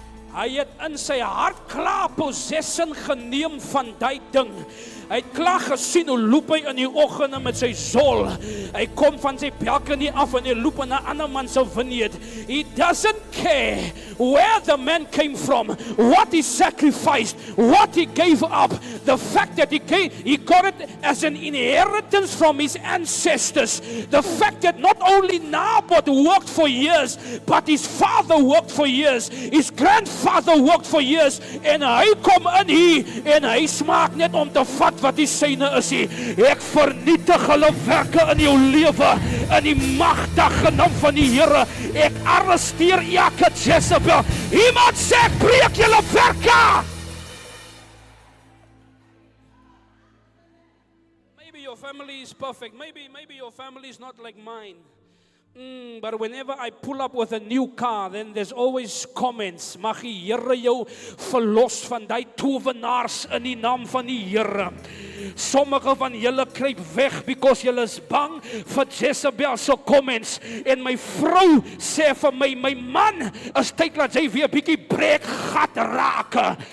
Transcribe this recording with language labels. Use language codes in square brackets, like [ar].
[af] Hy het in sy hart klaar possession geneem van die ding. Hy het klaar gesien hoe loop hy in die oggende met sy zol. Hy kom van sy balkony af en hy loop in 'n ander man se vineyard. [en] He doesn't care where the man came from, what he sacrificed, what he gave up. The fact that he got it as an inheritance from his ancestors. The fact that not only Naboth worked for years, but his father worked for years. His grandfather worked for years. [af] En hy kom in hier en hy smaak net om te vat wat die syne is nie. Ek vernietig hulle werke in jou lewe in die magtige naam van die Here. Ek arresteer elke Jezebel. Iemand sê ek breek julle werke. [en] Maybe your family is perfect. Maybe your family is not like mine. But whenever I pull up with a new car, then there's always comments. [af] Mag die Here jou verlos van die towenaars in die naam van die Here. Sommige van julle kruip weg because julle is bang vir Jezebel se comments. En my vrou sê vir my man, is tyd laat sy weer 'n bietjie breek gat raak.